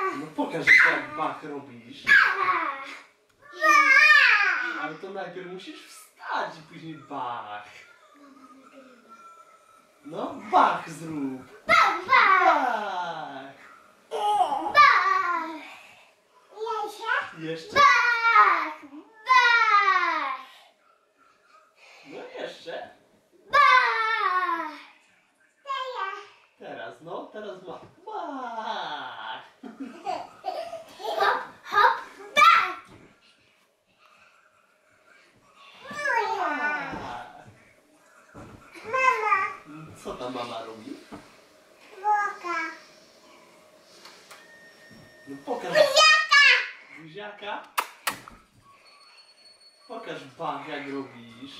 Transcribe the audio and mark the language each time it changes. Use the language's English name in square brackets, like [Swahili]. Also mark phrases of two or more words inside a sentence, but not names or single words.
[Polish] pokaż, jak bach robisz. Ale to najpierw musisz wstać i później bach. No, bach zrób. Bach, bach. Bach. Bach. Jeszcze? Bach. Bach. No jeszcze. Bach. Teraz, no, teraz ma. Bach. Hop, hop, bach. Bach. Co ta mama robi? No pokaż. Buziaka. Pokaż bach, jak robisz.